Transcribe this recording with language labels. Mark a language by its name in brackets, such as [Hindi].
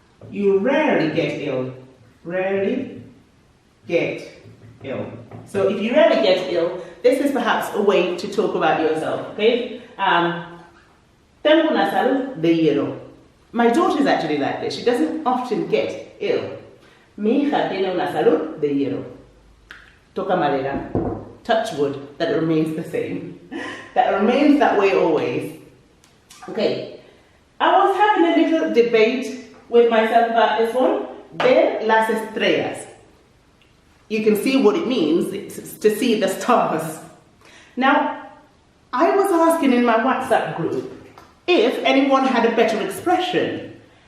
[English] You rarely get ill. Rarely get ill. So if you rarely get ill, this is perhaps a way to talk about yourself, okay? [Spanish] Tengo una salud de hierro. [English] My daughter is actually like this. She doesn't often get ill. [Spanish] Mi hija tiene una salud de hierro. Toca madera. [English] Touch wood. That remains the same. That remains that way always. Okay. I was having a little debate with myself about this one. Ver las estrellas. You can see what it means. It's to see the stars. Now, I was asking in my WhatsApp group if anyone had a better expression.